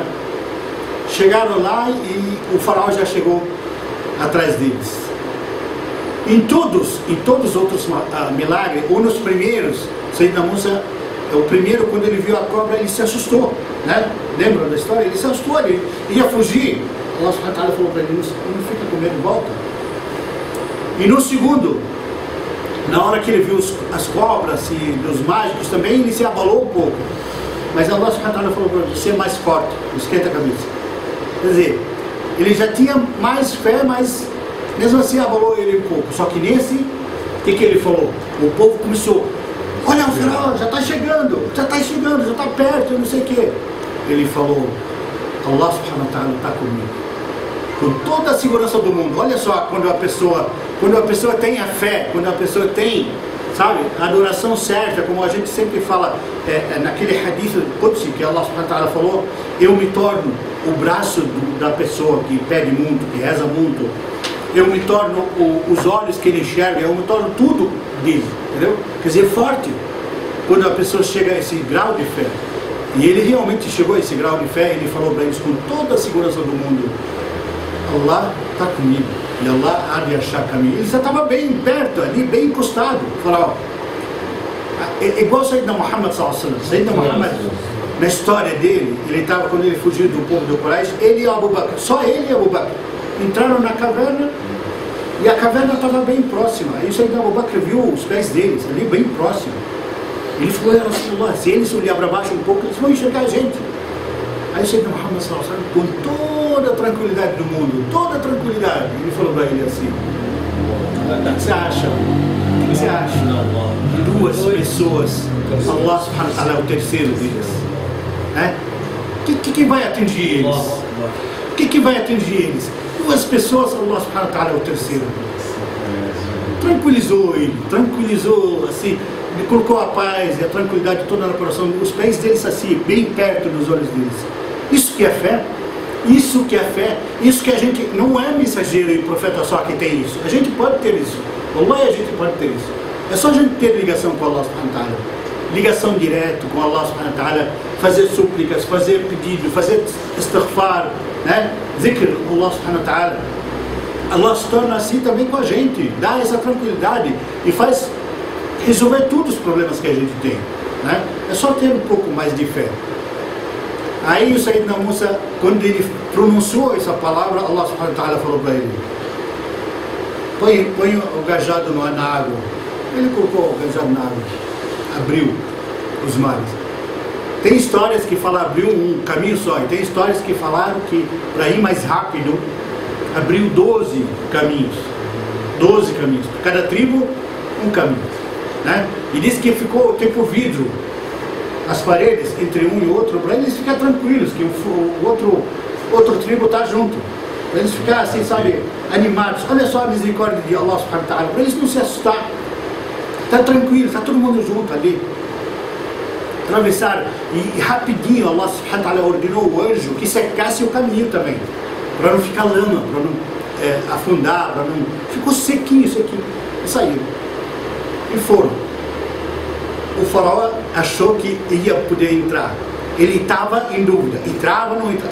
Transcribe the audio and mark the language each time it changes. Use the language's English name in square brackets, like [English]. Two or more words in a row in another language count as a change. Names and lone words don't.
[Portuguese] Chegaram lá e o faraó já chegou atrás deles. Em todos os outros milagres, ou nos primeiros, Sayyidina Musa, o primeiro, quando ele viu a cobra, ele se assustou, né? Lembra da história? Ele se assustou, ele ia fugir. [Arabic] الله سبحانه وتعالى [Portuguese] falou para ele, não fica com medo, volta. E no segundo, na hora que ele viu as cobras e os mágicos também, ele se abalou um pouco. Mas [Arabic] الله سبحانه وتعالى [Portuguese] falou para ele, você é mais forte, esquenta a cabeça. Quer dizer, ele já tinha mais fé, mas mesmo assim abalou ele um pouco. Só que nesse, o que ele falou? O povo começou, olha o faraó, já está chegando, já está perto, não sei o quê. Ele falou, [Arabic] الله سبحانه وتعالى [Portuguese] está comigo, com toda a segurança do mundo. Olha só, quando a pessoa tem a fé, quando a pessoa tem, sabe, a adoração certa, como a gente sempre fala, naquele [Arabic] حديث قدسي [Portuguese] que [Arabic] الله سبحانه وتعالى [Portuguese] falou, eu me torno o braço da pessoa que pede muito, que reza muito, eu me torno os olhos que ele enxerga, eu me torno tudo dele, entendeu? Quer dizer, forte, quando a pessoa chega a esse grau de fé. E ele realmente chegou a esse grau de fé, ele falou para eles com toda a segurança do mundo, Allah está comigo, e Allah há de achar caminho. Ele já estava bem perto, ali, bem encostado. Falou, igual Sayyidina Muhammad [Arabic] صلى الله عليه وسلم. [Portuguese] Sayyidina Muhammad, na história dele, ele estava, quando ele fugiu do povo do Quraysh, ele e Abu Bakr, só ele e Abu Bakr, entraram na caverna, e a caverna estava bem próxima. Aí o Sayyidina Abu Bakr viu os pés deles, ali bem próximo. Ele falou, [Arabic] يا رسول الله, [Portuguese] se eles olhar para baixo um pouco, eles vão enxergar a gente. Aí o Sayyidina Muhammad [Arabic] صلى الله عليه وسلم, [Portuguese] com toda a tranquilidade do mundo, toda a tranquilidade, ele falou para ele assim, o que você acha? O que você acha? Duas pessoas, [Arabic] الله سبحانه وتعالى [Portuguese] é o terceiro deles. Né? Que vai atingir eles? O que vai atingir eles? Duas pessoas, [Arabic] الله سبحانه وتعالى [Portuguese] é o terceiro. Tranquilizou ele, tranquilizou assim, ele colocou a paz e a tranquilidade toda no coração, os pés deles assim, bem perto dos olhos deles. Isso que é fé, isso que é fé, isso que a gente, não é mensageiro e profeta só que tem isso, a gente pode ter isso, Allah, a gente pode ter isso, é só a gente ter ligação com [Arabic] الله سبحانه وتعالى, [Portuguese] ligação direto com [Arabic] الله سبحانه وتعالى, [Portuguese] fazer súplicas, fazer pedido, fazer istighfar, né? Zikr, [Arabic] الله سبحانه وتعالى. [Portuguese] Allah se torna assim também com a gente, dá essa tranquilidade e faz resolver todos os problemas que a gente tem, né? É só ter um pouco mais de fé. Aí o Sayyidina Musa, quando ele pronunciou essa palavra, [Arabic] الله سبحانه وتعالى [Portuguese] falou para ele, põe o cajado na água. Ele colocou o cajado na água, abriu os mares. Tem histórias que falam abriu um caminho só, e tem histórias que falaram que para ir mais rápido abriu 12 caminhos. 12 caminhos. Para cada tribo, um caminho. Né? E diz que ficou tipo vidro, as paredes entre um e outro, para eles ficarem tranquilos, que o outro tribo está junto. Para eles ficarem assim, sabe, animados. Olha só a misericórdia de [Arabic] الله سبحانه وتعالى, [Portuguese] para eles não se assustar. Está tranquilo, está todo mundo junto ali. Atravessaram. E rapidinho [Arabic] الله سبحانه وتعالى [Portuguese] ordenou o anjo que secasse o caminho também. Para não ficar lama, para não afundar, para não... Ficou sequinho. E saíram. E foram. O faraó achou que ia poder entrar. Ele estava em dúvida. Entrava ou não entrava?